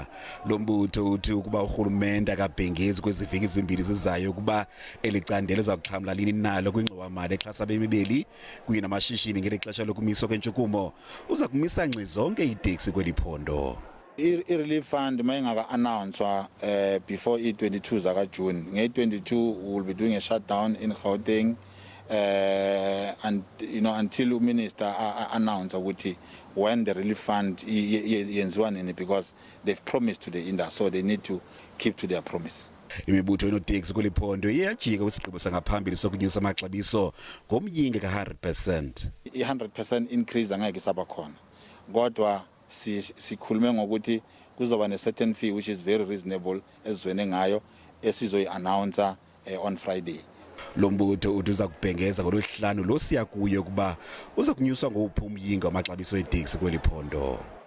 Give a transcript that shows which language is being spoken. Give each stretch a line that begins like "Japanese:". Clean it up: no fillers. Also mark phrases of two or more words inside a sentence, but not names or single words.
Xhosa: Lo mbutho uthi ukuba urhulumente akabhengezi kweziveki ezimbini zizayo ukuba elicandelo lizakuxhamla lini nalo kwingxowamali exhasa abemi kunye namashishini ngeli xesha lokumiswa kwentshukumo, uza kumisa ngxi zonke iiTaxi kweliphondo. I-
English: relief fund
Xhosa: mayingaka-announcwa before i-22 zaka-June.
English: Nge-22 we will be doing a shutdown in Gauteng and until minister announce ukuthi when the relief fund
Xhosa: yenziwa nini,
English: because they've promised to the industry, so they need to keep to their promise.
Xhosa: Imibutho OonoTaxi kweliphondo iyajika kwisigqibo sangaphambili sokunyusa amaxabiso ngomyinge ka-100%. I-100% increase angeke isaba khona, kodwa sikhulume ngokuthi kuzoba ne-
English: certain fee which is very reasonable
Xhosa: esizwene ngayo esizoyi-announcer
English: on Friday.
Xhosa: Lo mbutho uthi uza kubhengeza ngolwesihlanu lo siya kuyo ukuba uza kunyuswa ngowuphi umyinge wamaxabiso eTaxi kweliphondo.